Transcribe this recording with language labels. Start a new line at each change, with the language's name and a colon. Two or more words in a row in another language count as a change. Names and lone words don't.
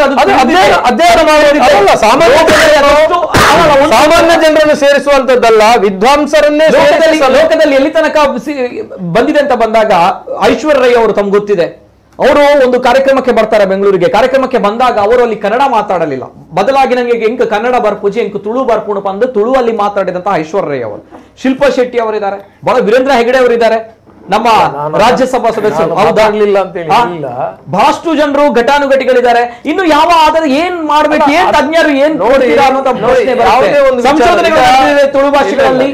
Kannada: ಅಧ್ಯಯನ ಮಾಡೋದಿಲ್ಲ, ಸಾಮಾನ್ಯ ಜನರನ್ನು ಸೇರಿಸುವಂತದ್ದಲ್ಲ, ವಿದ್ವಾಂಸರನ್ನೇ. ಲೋಕದಲ್ಲಿ ಎಲ್ಲಿ ತನಕ ಬಂದಿದೆ ಅಂತ ಬಂದಾಗ, ಐಶ್ವರ್ಯ ರೈ ಅವರು ತಮ್ಗೆ ಗೊತ್ತಿದೆ, ಅವರು ಒಂದು ಕಾರ್ಯಕ್ರಮಕ್ಕೆ ಬರ್ತಾರೆ ಬೆಂಗಳೂರಿಗೆ. ಕಾರ್ಯಕ್ರಮಕ್ಕೆ ಬಂದಾಗ ಅವರು ಅಲ್ಲಿ ಕನ್ನಡ ಮಾತಾಡಲಿಲ್ಲ. ಬದಲಾಗಿ ನಂಗೆ
Tulu: ಎಂಕ ಕನ್ನಡ ಬರ್ಪೂಜೆ ಎಂಕ ತುಳು ಬರ್ಪುಣ
Kannada: ಬಂದು ತುಳುವಲ್ಲಿ ಮಾತಾಡಿದಂತಹ ಐಶ್ವರ್ಯ ರೈ ಅವರು. ಶಿಲ್ಪಾ ಶೆಟ್ಟಿ ಅವರಿದ್ದಾರೆ, ಬಹಳ ವೀರೇಂದ್ರ ಹೆಗಡೆ ಅವರಿದ್ದಾರೆ, ನಮ್ಮ ರಾಜ್ಯಸಭಾ ಸದಸ್ಯರು. ಬಹಳಷ್ಟು ಜನರು ಘಟಾನುಘಟಿಗಳಿದ್ದಾರೆ. ಇನ್ನು ಯಾವ ಆಧಾರ ಏನ್ ಮಾಡ್ಬೇಕು, ಏನ್ ತಜ್ಞರು ಏನ್ ನೋಡ್ತೀರಾ ಅನ್ನೋ ಪ್ರಶ್ನೆ ಬರುತ್ತೆ. ಸಂಶೋಧನೆಗಳು ತುಳು ಭಾಷೆಗಳಲ್ಲಿ